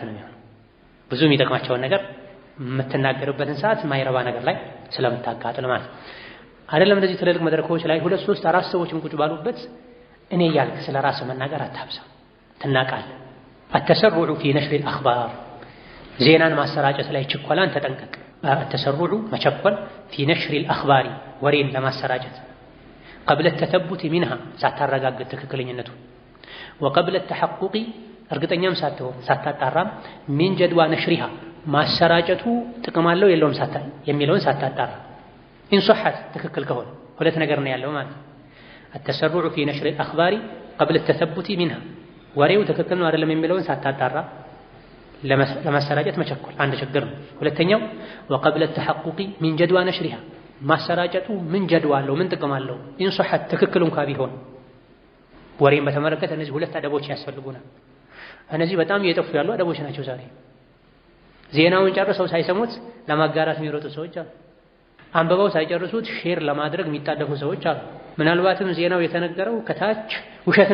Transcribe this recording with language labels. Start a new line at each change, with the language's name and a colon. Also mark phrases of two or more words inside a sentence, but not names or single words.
Amharic: ነው የሚሆነው። ብዙ የሚጠቅማቸውን ነገር የምትናገርበትን ሰዓት ማይረባ ነገር ላይ ስለምታቃጥል ማለት አይደለም። እንደዚህ ትልልቅ መድረኮች ላይ 2 3 4 ሰዎችም ቁጭ ባሉበት እኔ ያልክ ስለ ራስህ መናገር አታብዛ፣ ትናቃለህ።
Arabic: التسرع في نشر الأخبار
Amharic: ዜናን ማሰራጨት ላይ ችኮላን ተጠንቀቅ። አተሰርዑ መቸኮል
Arabic: في نشر الأخبار
Amharic: ወሬን ለማሰራጨት
Arabic: قبل التثبت منها
Amharic: ሳታረጋግጥ ትክክለኛነቱ
Arabic: وقبل التحقق
Amharic: እርግጠኛም ሳትሆን ሳታጣራም
Arabic: من جدوى نشرها
Amharic: ማሰራጨቱ ጥቅም አለው የለውም የሚለውን ሳታጣራ
Arabic: إن صحت
Amharic: ትክክል ከሆነ ሁለት ነገር ነው ያለው ማለት
Arabic: التسرع في نشر الأخبار قبل التثبت منها
Amharic: ወሬው ትክክል ነው አይደለም የሚለውን ሳታጣራ ለማሰራጨት መቸኮል አንድ ችግር ነው። ሁለተኛው
Arabic: وقبل التحقق من جدوى نشرها
Amharic: ማሰራጨቱ ምን ጀድዋ አለው ምን ጥቅም አለው
Arabic: إن صحت
Amharic: ትክክል እንኳን ቢሆን ወሬን በተመለከተ እነዚህ ሁለት አደቦች ያስፈልጉናል። እነዚህ በጣም እየጠፉ ያሉ አደቦች ናቸው ዛሬ። ዜናውን ጨርሰው ሳይሰሙት ለማጋራት የሚሮጡ ሰዎች አሉ። አንብበው ሳይጨርሱት ሼር ለማድረግ የሚጣደፉ ሰዎች አሉ። ምናልባትም ዜናው የተነገረው ከታች ውሸት